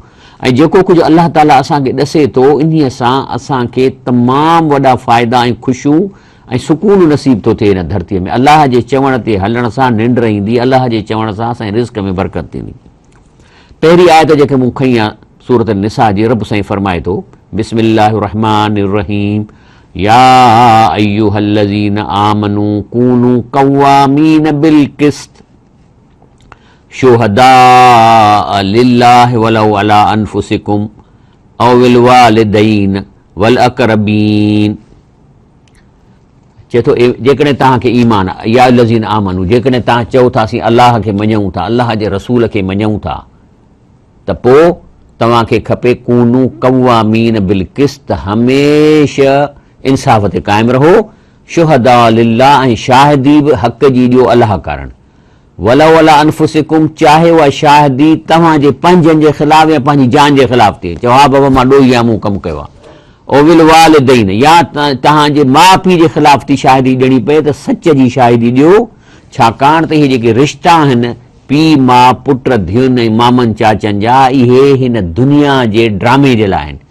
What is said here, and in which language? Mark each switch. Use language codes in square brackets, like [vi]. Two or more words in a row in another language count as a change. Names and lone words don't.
[sd] ऐं जेको कुझु अलाह ताला असांखे ॾसे थो इन्हीअ सां असांखे तमामु वॾा फ़ाइदा ऐं ख़ुशियूं ऐं सुकून नसीब थो थिए हिन धरतीअ में। अलाह जे चवण ते हलण सां निंड ईंदी, अलाह जे चवण सां असांजे रिज़्क़ में बरकत थींदी। पहिरीं आयत जेके मूं खई आहे सूरत निसा जी, रब साईं फरमाए थो [ar] بسم الله الرحمن الرحيم يا أيها الذين آمنوا كونوا قوامين بالقسط شهداء لله ولو على أنفسكم أو الوالدين والأقربين. [sd] चए थो जेकॾहिं तव्हांखे ईमान आहे, [ar] يا الذين آمنوا, [sd] जेकॾहिं तव्हां चओ था असीं अलाह खे मञूं था, अलाह जे रसूल खे मञूं था, त पोइ तव्हांखे खपे [ar] كونوا قوامين بالقسط, [sd] हमेशह इंसाफ़ ते क़ाइमु रहो, [ar] شهداء لله, [sd] ऐं शाहिदी बि हक़ जी ॾियो अलाह कारण। [ar] ولا ولا أنفسكم, [sd] चाहे उहा शाहिदी तव्हांजे पंहिंजनि जे ख़िलाफ़ या पंहिंजी जान जे ख़िलाफ़ थिए, चओ हा बाबा मां ॾोही आहियां, मूं कमु कयो आहे। [ar] أو الوالدين, [sd] या तव्हांजे माउ पीउ जे ख़िलाफ़ थी शाहिदी ॾियणी पए त सच जी शाहिदी ॾियो, छाकाणि त इहे जेके रिश्ता आहिनि पीउ माउ पुट धीउनि ऐं मामनि चाचनि जा, इहे हिन दुनिया जे ड्रामे जे लाइ आहिनि।